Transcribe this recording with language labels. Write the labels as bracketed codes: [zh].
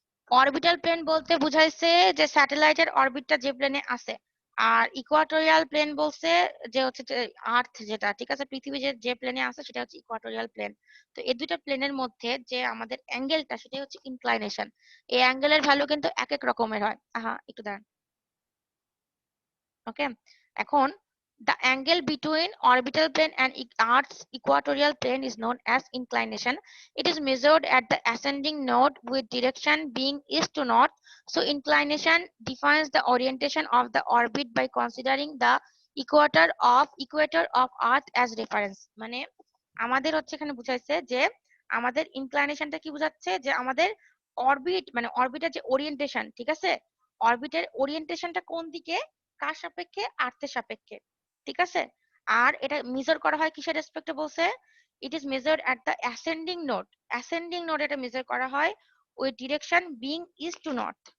[bn] Orbital plane বলতে বুঝাইছে যে স্যাটেলাইটের অরবিটটা যে প্লেনে আছে, আর ইকুয়াটোরিয়াল প্লেন বলছে যে হচ্ছে যে আর্থ যেটা, ঠিক আছে, পৃথিবী যে প্লেনে আছে সেটা হচ্ছে ইকুয়াটোরিয়াল প্লেন। তো এই দুইটা প্লেনের মধ্যে যে আমাদের অ্যাঙ্গেলটা সেটাই হচ্ছে ইনক্লাইনেশন। এই অ্যাঙ্গেলের ভ্যালু কিন্তু এক এক রকমের হয়। একটু দাঁড়ান, ওকে। [en] এখন the angle between orbital plane and Earth's equatorial plane is known as inclination. It is measured at the ascending node with direction being east to north. So inclination defines the orientation of the orbit by considering the equator of Earth as reference. [bn] মানে আমাদের হচ্ছে এখানে বুঝাইছে যে আমাদের ইনক্লাইনেশনটা কি বুঝাচ্ছে, যে আমাদের অরবিট মানে অরবিটের যে ওরিয়েন্টেশন, ঠিক আছে, অরবিটের ওরিয়েন্টেশনটা কোন দিকে, কার সাপেক্ষে, আর্থের সাপেক্ষে, ঠিক আছে। আর এটা মেজার করা হয় কিসের রেসপেক্টে বলছে, [en] it is measured at the ascending node [bn] এটা মেজার করা হয় [en] With direction being east to north.